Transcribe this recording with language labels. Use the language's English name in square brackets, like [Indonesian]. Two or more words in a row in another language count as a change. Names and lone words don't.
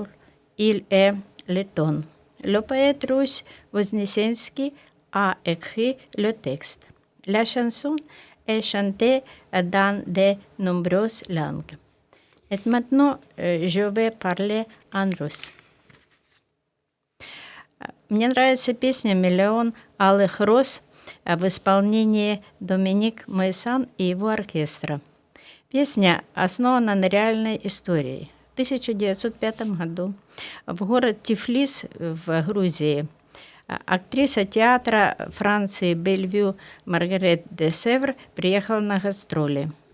[French] Il est letton. Le poète russe Voznesensky a écrit le texte. La chanson est chantée dans de nombreuses langues. Et maintenant, je vais parler en russe. [Russian] Мне нравится песня «Миллион алых роз» в исполнении Доминик Моиссан и его оркестра. Песня основана на реальной истории. В 1905 году в город Тифлис в Грузии актриса театра Франции Бельвю Маргарет Десевр приехала на гастроли.